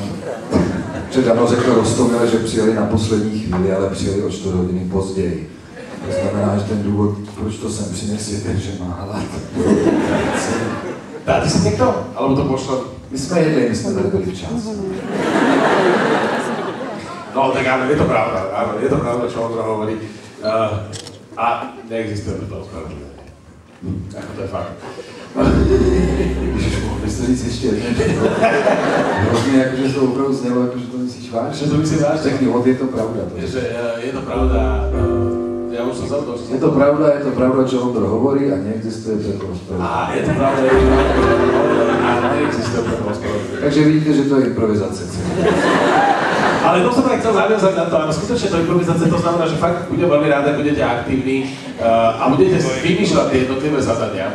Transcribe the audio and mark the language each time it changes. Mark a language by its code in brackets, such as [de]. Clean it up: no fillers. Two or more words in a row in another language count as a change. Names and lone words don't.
[cs] Že Dano řekl Rostomile, že přijeli na poslední chvíli, ale přijeli o 4 hodiny později. To znamená, že ten důvod, proč to sem přines, je ten, že má hlad. [sk] Dáte si niekto? Alebo to pošlo? [cs] My jsme jedli, my jsme tady byli včas. [sk] No tak áno, je to pravda, čo Ondra hovorí. A neexistuje to ospravedlnenie. Ako to je fakt. [cs] Ježiš, mohl bys to říct ještě jednou. Hrozně jakože to opravdu znělo, jakože to myslíš vážně. Že to myslíš vážně? Řekni, je to pravda. [sk] Že je to pravda, ja už som zabudol. Je to pravda, čo Ondro hovorí a neexistuje to ospravedlenie. Á, je to pravda, čo Ondro hovorí a neexistuje to ospravedlenie. [cs] Takže vidíte, že to je improvizace. [sk] Ale to som aj chcel zaviazať na to, áno, skutočne to improvizácia, to znamená, že fakt budem veľmi rád, ak budete aktívni a budete vymýšľať tie jednotlivé zadania.